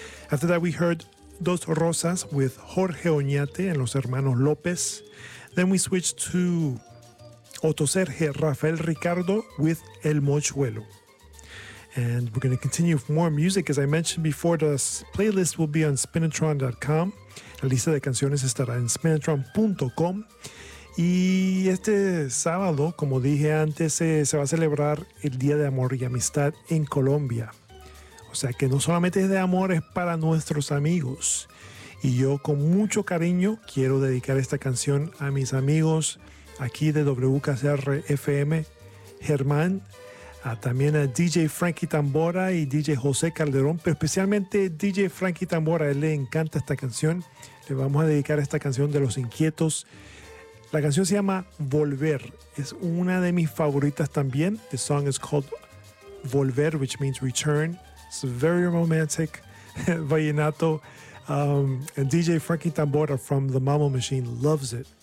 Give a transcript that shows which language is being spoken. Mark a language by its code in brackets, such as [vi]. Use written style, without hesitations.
[en] After that, we heard Dos Rosas with Jorge Oñate and Los Hermanos López. Then we switched to Otto Serge Rafael Ricardo with El Mochuelo. And we're going to continue with more music. As I mentioned before, the playlist will be on spinatron.com. [es] La lista de canciones estará en spinatron.com. Y este sábado, como dije antes, se va a celebrar el Día de Amor y Amistad en Colombia. O sea que no solamente es de amor, es para nuestros amigos. Y yo con mucho cariño quiero dedicar esta canción a mis amigos aquí de WKCR FM, Germán, también a DJ Frankie Tambora y DJ José Calderón, pero especialmente DJ Frankie Tambora, a él le encanta esta canción. Le vamos a dedicar esta canción de Los Inquietos. La canción se llama Volver, es una de mis favoritas también. [en] The song is called Volver, which means return. It's a very romantic vallenato. And DJ Frankie Tambora from The Mambo Machine loves it.